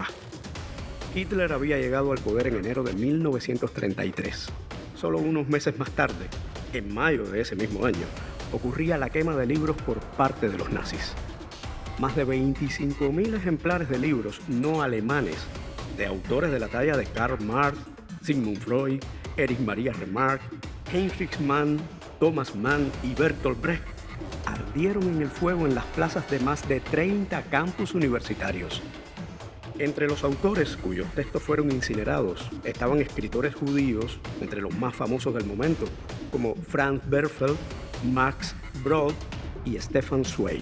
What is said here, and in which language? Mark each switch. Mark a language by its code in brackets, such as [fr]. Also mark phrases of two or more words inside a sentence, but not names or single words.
[es] Hitler había llegado al poder en enero de 1933. Solo unos meses más tarde, en mayo de ese mismo año, ocurría la quema de libros por parte de los nazis. Más de 25.000 ejemplares de libros no alemanes de autores de la talla de Karl Marx, Sigmund Freud, Erich Maria Remarque, Heinrich Mann, Thomas Mann y Bertolt Brecht ardieron en el fuego en las plazas de más de 30 campus universitarios. Entre los autores cuyos textos fueron incinerados estaban escritores judíos, entre los más famosos del momento, como Franz Werfel, Max Brod y Stefan Zweig.